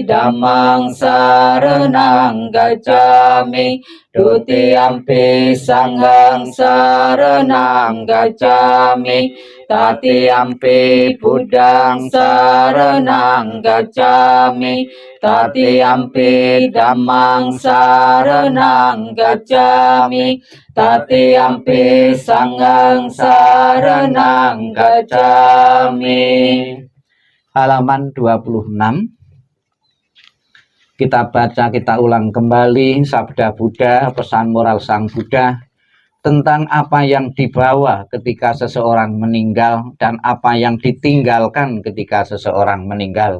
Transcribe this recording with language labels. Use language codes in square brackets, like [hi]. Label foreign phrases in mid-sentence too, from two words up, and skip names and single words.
[pi] Dhammang saranang gacchami, Dutiyampi Sanghang saranang gacchami, Tatiyampi Buddhang saranang gacchami, Tatiyampi Dhammang saranang gacchami, Tatiyampi Sanghang saranang gacchami. [id] Halaman 26. Kita baca, kita ulang kembali sabda Buddha, pesan moral Sang Buddha tentang apa yang dibawa ketika seseorang meninggal dan apa yang ditinggalkan ketika seseorang meninggal.